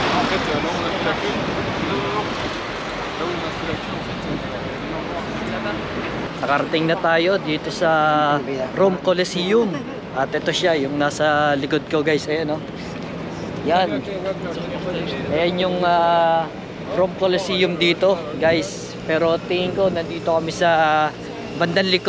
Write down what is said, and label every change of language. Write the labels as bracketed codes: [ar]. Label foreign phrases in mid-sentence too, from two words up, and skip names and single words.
[fr] fait, là où on a fait la queue. Non, non, non. Là où on a fait la queue, en fait, là-bas. [tl] Nakarating na tayo dito sa Rome Coliseum. At ito siya, yung nasa likod ko guys. Ayan, no? Yan. Ayan yung Rome Coliseum dito guys. Pero tingin ko nandito kami sa bandang likod.